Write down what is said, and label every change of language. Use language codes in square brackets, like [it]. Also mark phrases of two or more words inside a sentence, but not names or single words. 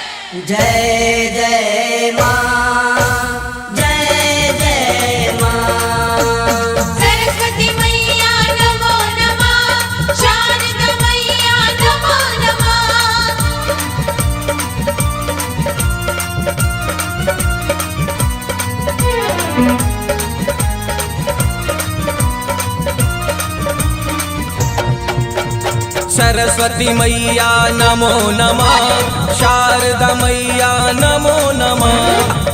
[mai] जय जय माँ, जय जय माँ। सरस्वती मैया [sa] नमो नमः, [mai] शारदा मैया [sa] नमो नमः। [mai] सरस्वती मैया [sa] नमो नमः, [mai] शारदा मैया [sa] नमो नमः।